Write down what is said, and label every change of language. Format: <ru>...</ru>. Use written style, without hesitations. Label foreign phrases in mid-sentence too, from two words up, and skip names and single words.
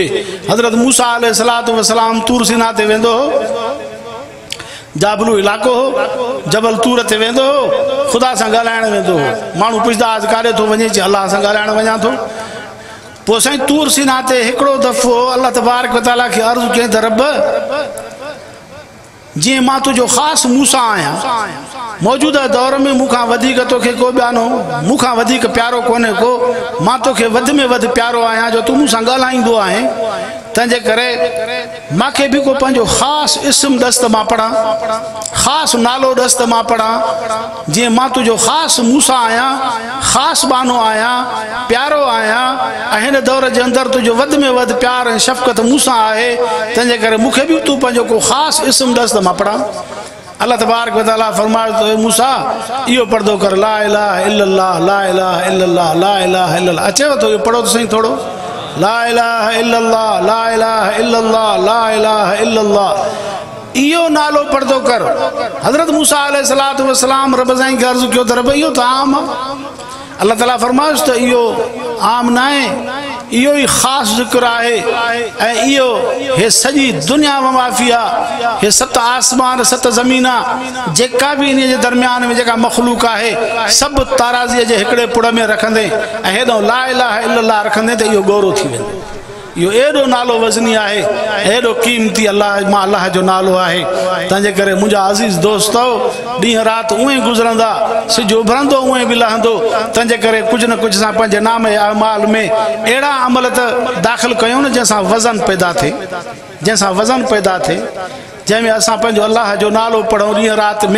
<sd>हज़रत मूसा</sd> <ar>عليه الصلاة والسلام</ar> <sd>तूर सीना ते वेंदो हो, जाबलू इलाइक़ो हो, जबल तूर ते वेंदो हो, ख़ुदा सां ॻाल्हाइण वेंदो हो। माण्हू पुछंदा आज काॾे थो वञे, चई अल्लाह सां ॻाल्हाइण वञा थो। पोइ साईं तूर सीना ते हिकिड़ो दफ़ो</sd> <ar>الله تبارك وتعالى</ar> <sd>खे अर्ज़ु कयईं त रब, जीअं मां तुंहिंजो ख़ासि मूसा आहियां, मौजूदा दौर में मूंखां वधीक तोखे को ॿियानो, मूंखां वधीक प्यारो कोन्हे को, मां तोखे वधि में वधि प्यारो आहियां जो तूं मूंसां ॻाल्हाईंदो आहे। त तंहिंजे करे मूंखे बि को पंहिंजो ख़ासि इस्म दस्त मां पढ़ां, ख़ासि नालो दस्त मां पढ़ां, जीअं मां तुंहिंजो ख़ासि मूसा आहियां, ख़ासि बानो आहियां, प्यारो आहियां, ऐं हिन दौर जे अंदरि तुंहिंजो वधि में वधि प्यार ऐं शफ़क़त मूंसां आहे। तंहिंजे करे मूंखे बि तूं पंहिंजो को ख़ासि इस्म दस्त मां पढ़ां।</sd> <ar>الله تبارك وتعالى</ar> <sd>फरमाए तो मूसा इहो पर्दो कर,</sd> <ar>لا إله إلا الله، لا إله إلا الله، لا إله إلا الله.</ar> <sd>अचेव तो इहो पढ़ो तो सही थोरो,</sd> <ar>لا إله إلا الله، لا إله إلا الله، لا إله إلا الله.</ar> <sd>इहो नालो पर्दो कर। हज़रत मूसा</sd> <ar>عليه الصلاة والسلام</ar> <sd>रब साईं खे अर्ज़ु कयो त रब इहो त आम आहे।</sd> <ar>الله تعالى</ar> <sd>फरमाइस त इहो आम न आहे, इहो ई ख़ासि ज़िक्र आहे। ऐं इहो हे सॼी दुनिया माफ़िया, हे 7 आसमान 7 ज़मीना, जेका बि इन जे दरमियान में जेका मख़लूक आहे, सभु ताराज़ीअ जे हिकिड़े पुड़ में रखंदे ऐं हेॾो</sd> <ar>لا إله إلا الله</ar> <sd>रखंदे त इहो गौरो थी वेंदो। इहो एॾो नालो वज़नी आहे, एॾो क़ीमती अल्लाह मां अल्लाह जो नालो आहे। तंहिंजे करे मुंहिंजा अज़ीज़ दोस्तो, ॾींहं राति उएं ई गुज़रंदा, सिज उभरंदो उएं बि लहंदो। तंहिंजे करे कुझु न कुझु असां पंहिंजे नाम जे अमाल में अहिड़ा अमल त दाख़िल कयूं न जंहिंसां वज़न पैदा थिए, जंहिंसां वज़न पैदा थिए, जंहिंमें असां पंहिंजो अल्लाह जो नालो पढ़ूं ॾींहं राति में।</sd>